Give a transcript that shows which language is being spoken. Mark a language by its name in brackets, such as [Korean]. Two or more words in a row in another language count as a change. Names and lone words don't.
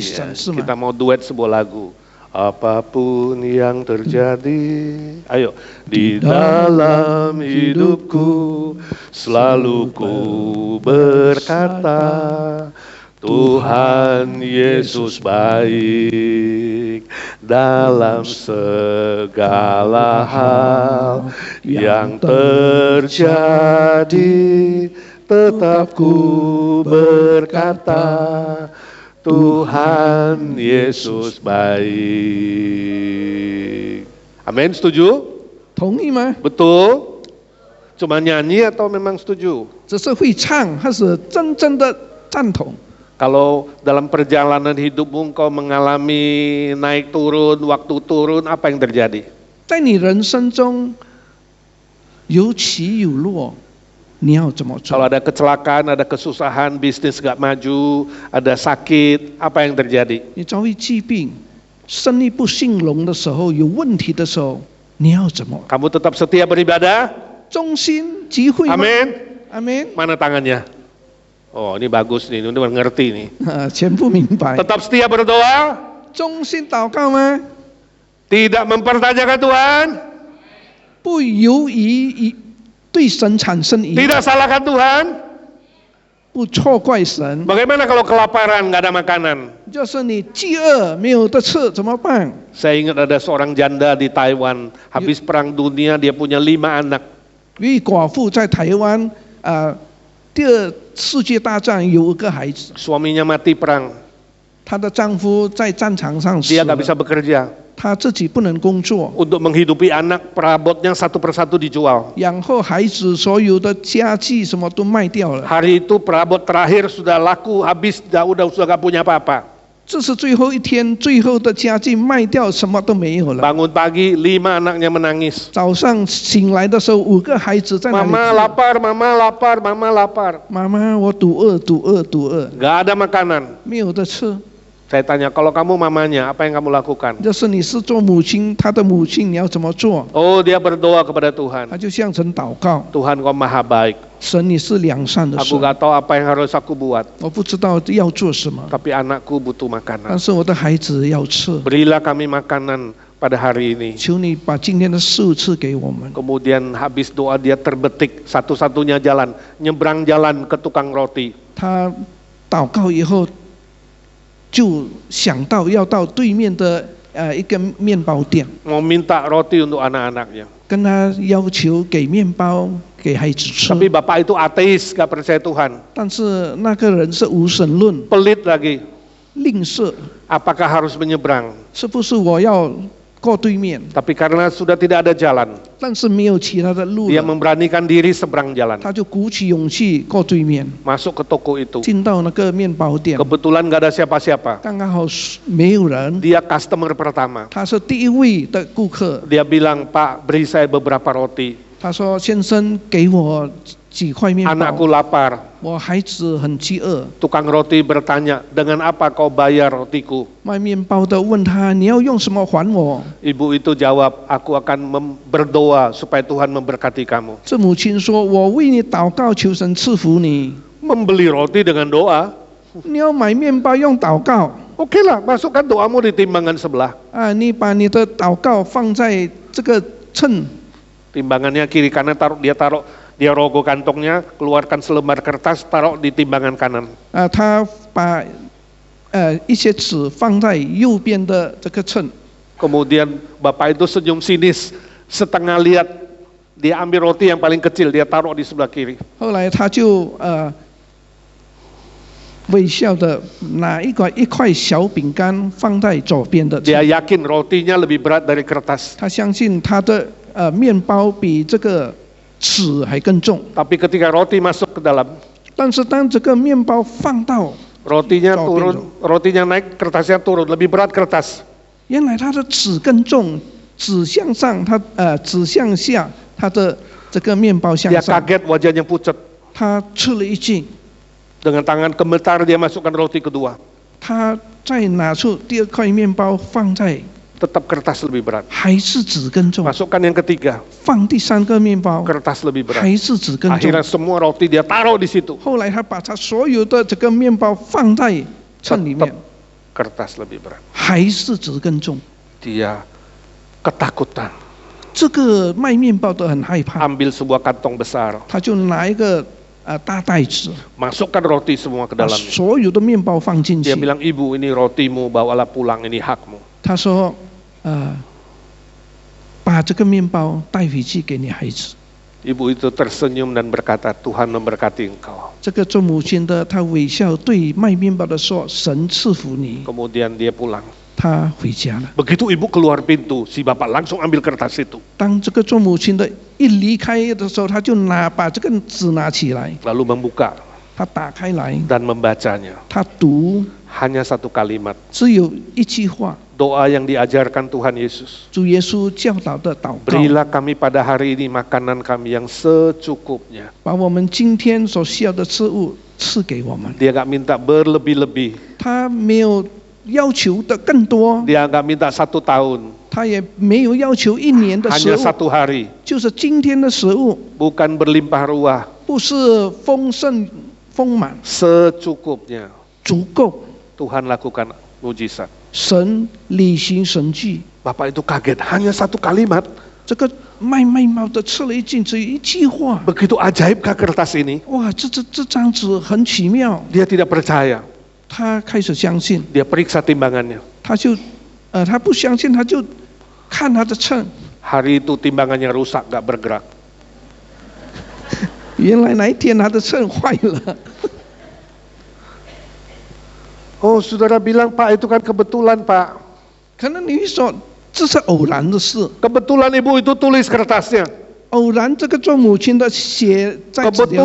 [Indonesian] Ya, [Chinese] 神，是吗？ [Indonesian] kita mau duet sebuah lagu. Apapun yang terjadi, ayo. Di dalam hidupku selalu ku berkata, Tuhan Yesus baik dalam segala hal yang terjadi, tetap ku berkata, Tuhan Yesus baik. Amin, setuju? [Chinese] 同意吗？ [Indonesian] Betul? Cuma nyanyi atau memang setuju? [Chinese] 只是会唱，还是真正的赞同？ [Indonesian] Kalau dalam perjalanan hidupmu engkau mengalami naik turun, waktu turun, apa yang terjadi? [Chinese] 在你人生中有起有落，你要怎么做？ [Indonesian] Kalau ada kecelakaan, ada kesusahan, bisnis gak maju, ada sakit, apa yang terjadi? [Chinese] 你遭遇疾病、生意不兴隆的时候，有问题的时候，你要怎么？ [Indonesian] Kamu tetap setia beribadah? [Chinese] 忠心集会吗？ [Indonesian] Amin. [Chinese] 阿门。 [Indonesian] Mana tangannya? Oh, ini bagus nih, ini mengerti nih. [Chinese] 全部明白。 [Indonesian] Tetap setia berdoa? [Chinese] 忠心祷告吗？ [Indonesian] Tidak mempertanyakan Tuhan? [Chinese] 不由于对神产生疑， [Indonesian] Tidak salahkan Tuhan? [Chinese] 不错怪神。 [Indonesian] Bagaimana kalau kelaparan, nggak ada makanan? [Chinese] 就是你饥饿没有得吃怎么办？ [Indonesian] Saya ingat ada seorang janda di Taiwan, habis perang dunia dia punya 5 anak. [Chinese] 有一寡妇在台湾，第二世界大战有一个孩子， [Indonesian] Suaminya mati perang, [Chinese] 她的丈夫在战场上死 [Indonesian] dia nggak [Chinese] 了， [Indonesian] bisa bekerja. [Chinese] 她自己不能工作， [Indonesian] Untuk menghidupi anak, perabotnya satu persatu dijual. [Chinese] 养活孩子所有的家具什么都卖掉了， [Indonesian] Hari itu perabot terakhir sudah laku, habis, sudah nggak punya apa-apa. [Chinese] 这是最后一天，最后的家具卖掉，什么都没有了。 [Indonesian] Bangun pagi, 5 anaknya menangis. [Chinese] 早上醒来的时候，5个孩子在那里哭。 [Indonesian] Mama lapar, mama lapar, mama lapar. [Chinese] 妈妈，我肚饿，肚饿，肚饿， [Indonesian] Nggak ada makanan. [Chinese] 没有得吃。 [Indonesian] Saya tanya, kalau kamu mamanya, apa yang kamu lakukan? [Chinese] 就是你是做母亲，她的母亲，你要怎么做？ [Indonesian] Oh, dia berdoa kepada Tuhan. [Chinese] 她就向神祷告， [Indonesian] Tuhan, kau maha baik. [Chinese] 神你是良善的 [Indonesian] Aku [Chinese] 神， [Indonesian] nggak tahu apa yang harus aku buat. [Chinese] 我不知道要做什么， [Indonesian] Tapi anakku butuh [Chinese] 但 [Indonesian] makanan. [Chinese] 是我的孩子要吃， [Indonesian] Berilah kami makanan pada hari ini. [Chinese] 求你把今天的食物赐给我们。 [Indonesian] Kemudian habis doa dia terbetik satu-satunya jalan. Nyebrang jalan ke tukang roti. [Chinese] 他祷告以后，就想到要到对面的一个面包店， [Indonesian] Mau minta roti untuk anak-anaknya. [Chinese] 跟他要求给面包给孩子吃。 [Indonesian] Tapi bapak itu ateis, gak percaya Tuhan. [Chinese] 但是那个人是无神论， [Indonesian] Pelit lagi. [Chinese] 吝啬， [Indonesian] Apakah harus menyeberang? [Chinese] 是不是我要过对面？ [Indonesian] Tapi karena sudah tidak ada jalan, [Chinese] 但是没有其他的路 [Indonesian] dia [Chinese] 了， [Indonesian] memberanikan diri seberang jalan. [Chinese] 他就鼓起勇气过对面， [Indonesian] Masuk ke toko itu. [Chinese] 进到那个面包店， [Indonesian] Kebetulan gak ada siapa-siapa. [Chinese] 刚刚好没有人， [Indonesian] Dia customer pertama. [Chinese] 他是第一位的顾客。 [Indonesian] Dia bilang, Pak, beri saya beberapa roti. [Chinese] 他说：“先生，给我几块面包， [Indonesian] Anakku lapar. [Chinese] 我孩子很饥饿。” [Indonesian] Tukang roti bertanya, dengan apa kau bayar rotiku? [Chinese] 卖面包的问他：“你要用什么还我 [Indonesian] Ibu itu jawab, aku akan berdoa supaya Tuhan memberkati kamu. ？” [Chinese] 这母亲说：“我为你祷告，求神赐福你。 [Indonesian] Membeli roti dengan doa. [Chinese] 你要买面包用祷告 [Indonesian] Oke lah, masukkan doamu di timbangan sebelah. [Chinese] 啊！你把你的祷告放在这个秤， [Indonesian] Timbangannya kiri kanan dia rogoh kantongnya, keluarkan selembar kertas, taruh di timbangan kanan. [Chinese] 他把一些纸放在右边的这个秤。 [Indonesian] Kemudian bapak itu senyum sinis, setengah lihat, dia ambil roti yang paling kecil, dia taruh di sebelah kiri. [Chinese] 后来他就微笑的拿一块小饼干放在左边的秤。 [Indonesian] Dia yakin rotinya lebih berat dari kertas. [Chinese] 他相信他的面包比这个纸还更重。 [Indonesian] Tapi ketika roti masuk ke dalam, [Chinese] 但是当这个面包放到 [Indonesian] rotinya Oh, turun, rotinya naik, kertasnya turun, lebih berat kertas. [Chinese] 原来它的纸更重，纸向上，纸向下，它的这个面包向 [Indonesian] Dia [Chinese] 上。 [Indonesian] kaget, wajahnya pucat. [Chinese] 他吃了一惊， [Indonesian] Dengan tangan gemetar dia masukkan roti kedua. [Chinese] 他再拿出第二块面包放在， [Indonesian] Tetap kertas lebih berat. [Chinese] 还是纸更重。 [Indonesian] Masukkan yang ketiga, [Chinese] 放第三个面包， [Indonesian] kertas lebih berat. [Chinese] 还是纸更重 [Indonesian] Akhirnya。semua roti dia taruh di situ. [Chinese] 后来他把他所有的这个面包放在秤里面 [Indonesian] Tetap，kertas lebih berat. [Chinese] 还是纸更重。 [Indonesian] Dia ketakutan. [Chinese] 这个卖面包的很害怕， [Indonesian] Ambil sebuah kantong besar. [Chinese] 他就拿一个大袋子， [Indonesian] masukkan roti semua ke [Chinese] 把 [Indonesian] dalamnya. [Chinese] 所有的面包放进 [Indonesian] Dia [Chinese] 去。 [Indonesian] bilang, ibu ini rotimu, bawalah pulang, ini hakmu. [Chinese] 他说，把这个面包带回去给你孩子。 [Indonesian] Ibu itu tersenyum dan berkata, Tuhan memberkati engkau. [Chinese] 这个做母亲的，她微笑对卖面包的说：“神赐福你。 [Indonesian] Kemudian dia pulang. ” [Chinese] 她回家了。 [Indonesian] Begitu ibu keluar pintu, si bapak langsung ambil kertas itu. [Chinese] 当这个做母亲的一离开的时候，他就把这个纸拿起来， [Indonesian] Lalu membuka [Chinese] 他打开来， [Indonesian] dan membacanya. [Chinese] 他读， [Indonesian] Hanya satu kalimat. [Chinese] 只有一句话， [Indonesian] Doa yang diajarkan Tuhan Yesus. [Chinese] 主耶稣教导的祷告， [Indonesian] Berilah kami pada hari ini makanan kami yang secukupnya. [Chinese] 把我们今天所需要的食物赐给我们。 [Indonesian] Dia gak minta berlebih-lebih. [Chinese] 他没有要求的更多， [Indonesian] Dia gak minta 1 tahun. [Chinese] 他也没有要求1年的食 [Indonesian] Hanya [Chinese] 物， [Indonesian] 1 hari. [Chinese] 就是今天的食物， [Indonesian] Bukan berlimpah ruah. [Chinese] 不是丰盛丰满， [Indonesian] Secukupnya. [Chinese] 足够。 [Indonesian] Tuhan lakukan mujizat. [Chinese] 神履行神迹， [Indonesian] Bapak itu kaget. Hanya 1 kalimat. [Chinese] 这个卖猫的吃了一惊，只有一句话。 [Indonesian] Begitu ajaibkah kertas ini? [Chinese] 哇，这张纸很奇妙， [Indonesian] Dia tidak percaya. [Chinese] 他开始相信， [Indonesian] Dia periksa timbangannya. [Chinese] 他不相信，他就看他的秤， [Indonesian] Hari itu timbangannya rusak, gak bergerak. [Chinese] 原来那一天他的秤坏了。 [Indonesian] Oh, saudara bilang, Pak, itu kan kebetulan, Pak. [Chinese] 可能你会说这是偶然的事， [Indonesian] Kebetulan ibu itu tulis kertasnya. [Chinese] 偶然这个做母亲的写在纸条